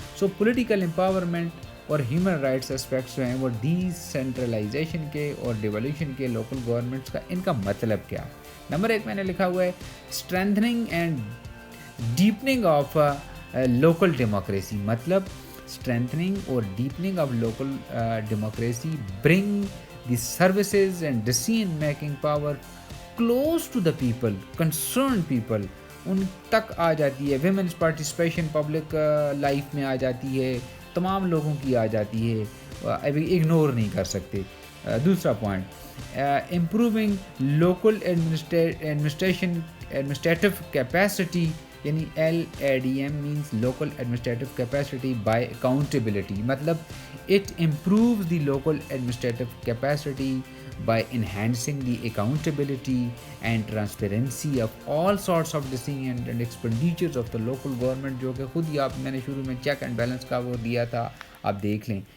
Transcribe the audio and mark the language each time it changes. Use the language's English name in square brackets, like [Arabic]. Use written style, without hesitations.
[Urdu] So political empowerment اور human rights aspects جو ہیں وہ ڈی سینٹرلائزیشن کے اور ڈیولیوشن کے لوکل گورنمنٹس کا، ان کا مطلب کیا ہے؟ نمبر 1 میں نے لکھا ہوا ہے [English] Strengthening and deepening of local democracy. [Urdu] مطلب [English] strengthening or deepening of local democracy, bring the services and decision making power close to the people, concerned people, [Urdu] ان تک آ جاتی ہے. ویمنس پارٹیسپیشن پبلک لائف میں آ جاتی ہے, تمام لوگوں کی آ جاتی ہے, ابھی اگنور نہیں کر سکتے. دوسرا point, [English] improving local administrative capacity, یعنی LADM means local administrative capacity by accountability, مطلب it improves the local administrative capacity by enhancing the accountability and transparency of all sorts of decisions and expenditures of the local government, [Urdu] جو کہ خود ہی آپ میں نے شروع میں چیک اینڈ بیلنس کا وہ دیا تھا, آپ دیکھ لیں.